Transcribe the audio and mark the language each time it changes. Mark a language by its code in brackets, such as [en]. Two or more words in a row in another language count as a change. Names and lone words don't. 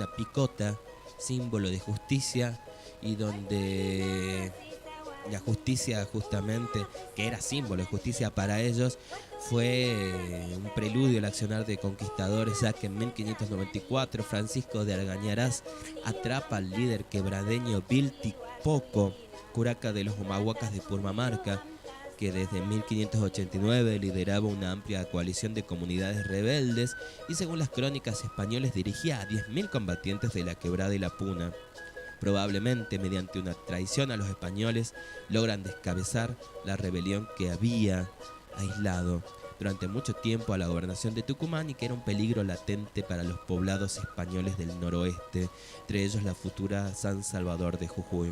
[es] picota, símbolo de justicia, y donde la justicia justamente, que era símbolo de justicia para ellos, fue un preludio al accionar de conquistadores, ya que en 1594 Francisco de Argañarás atrapa al líder quebradeño Viltipoco, curaca de los Humahuacas de Purmamarca, que desde 1589 lideraba una amplia coalición de comunidades rebeldes y según las crónicas españolas dirigía a 10.000 combatientes de la Quebrada y la Puna. Probablemente mediante una traición a los españoles logran descabezar la rebelión que había aislado durante mucho tiempo a la gobernación de Tucumán y que era un peligro latente para los poblados españoles del noroeste, entre ellos la futura San Salvador de Jujuy.